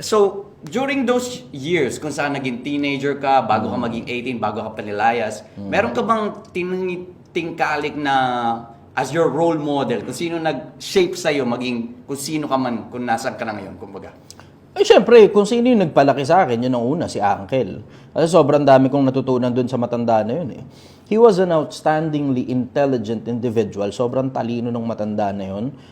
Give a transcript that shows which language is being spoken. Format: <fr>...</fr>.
<tl>So, during those years, kung saan naging teenager ka, bago ka maging 18, bago ka panilayas, meron ka bang tingkalik na</tl> <en>as your role model,</en> <tl>kung sino nag-shape sa'yo maging kung sino ka man, kung nasan ka na ngayon, kumbaga? Ay, syempre, kung sino yung nagpalaki sa akin, yun ang una, si Uncle. Kasi sobrang dami kong natutunan dun sa matanda na yun eh.</tl> <en>He was an outstandingly intelligent individual.</en> <tl>Sobrang talino ng matanda na yun.</tl>